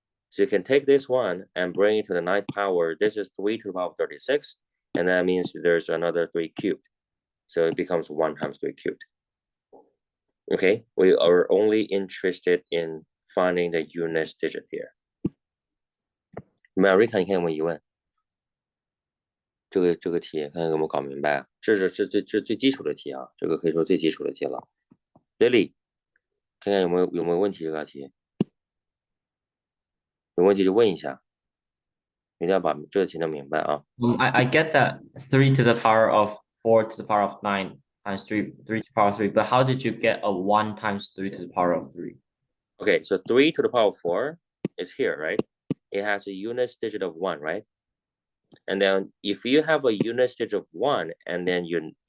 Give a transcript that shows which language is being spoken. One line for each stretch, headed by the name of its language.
English: So you can take this 1 and bring it to the 9th power. This is 3 to the power of 36, and that means there's another 3 cubed. So it becomes 1 times 3 cubed. Okay, we are only interested in finding the units digit here.
Chinese: Marika, 你看有没有疑问？这个题看有没有搞明白啊？这是最基础的题啊，这个可以说最基础的题了。 Lily， 看看有没有问题这个题？有问题就问一下，一定要把这个题弄明白啊。
English: I get that 3 to the power of 4 to the power of 9 times 3 to the power of 3, but how did you get a 1 times 3 to the power of 3? Okay, so 3 to the power of 4 is here, right? It has a units digit of 1, right? And then if you have a units digit of 1, and then you